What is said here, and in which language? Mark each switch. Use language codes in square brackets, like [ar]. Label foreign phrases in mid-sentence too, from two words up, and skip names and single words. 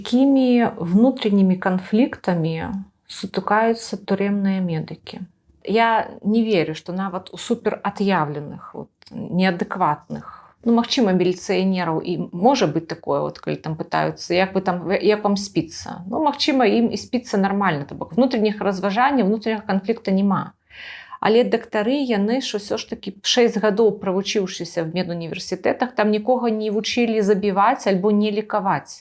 [ru] Какими внутренними конфликтами сутыкаются тюремные медики? Я не верю, [be] што нават у суперат'яўленых, неадэкватных, магчыма, міліцыянераў і можа быць такое, калі там пытаюцца, як вам спіцца. Магчыма, ім і спіцца нармальна, то бок внутренніх разважанняў, внутренняга канфлікта няма. Але дактары, яны ж усё ж такі 6 гадоў правучыўшыся в медуніверсітэтах, там нікога не вучылі забіваць альбо не лікаваць.